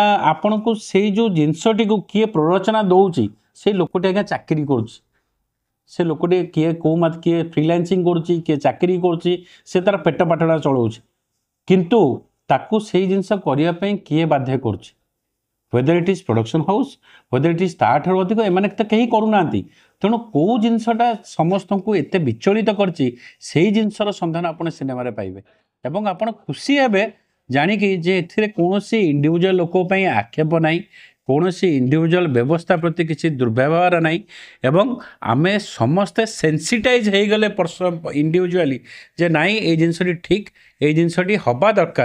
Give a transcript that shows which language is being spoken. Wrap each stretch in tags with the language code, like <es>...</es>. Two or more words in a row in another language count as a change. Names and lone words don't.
<or>ଆପଣଙ୍କୁ ସେଇ ଯେଉଁ ଜିନିଷଟିକୁ କିଏ ପ୍ରରୋଚନା ଦେଉଛି, ସେଇ ଲୋକଟି ଆଜ୍ଞା ଚାକିରି କରୁଛି, ସେ ଲୋକଟି କିଏ ଫ୍ରିଲାନ୍ସିଂ କରୁଛି, କିଏ ଚାକିରି କରୁଛି, ସେ ତା'ର ପେଟ ପାଟଣା ଚଳାଉଛି, କିନ୍ତୁ ତାକୁ ସେଇ ଜିନିଷ କରିବା ପାଇଁ କିଏ ବାଧ୍ୟ କରୁଛି?</or> <en>whether it is production house, whether it is</en> <or>ତାଠାରୁ ଅଧିକ ଏମାନେ ତ କେହି କରୁନାହାନ୍ତି। ତେଣୁ କେଉଁ ଜିନିଷଟା ସମସ୍ତଙ୍କୁ ଏତେ ବିଚଳିତ କରିଛି ସେଇ ଜିନିଷର ସନ୍ଧାନ ଆପଣ ସିନେମାରେ ପାଇବେ ଏବଂ ଆପଣ ଖୁସି ହେବେ ଜାଣିକି ଯେ ଏଥିରେ କୌଣସି ଇଣ୍ଡିଭିଜୁଆଲ ଲୋକ ପାଇଁ ଆକ୍ଷେପ ନାହିଁ, କୌଣସି ଇଣ୍ଡିଭିଜୁଆଲ ବ୍ୟବସ୍ଥା ପ୍ରତି କିଛି ଦୁର୍ବ୍ୟବହାର ନାହିଁ ଏବଂ ଆମେ ସମସ୍ତେ ସେନ୍ସିଟାଇଜ୍ ହେଇଗଲେ ଇଣ୍ଡିଭିଜୁଆଲି ଯେ ନାଇଁ ଏଇ ଜିନିଷଟି ଠିକ୍, ଏଇ ଜିନିଷଟି ହେବା ଦରକାର।</or>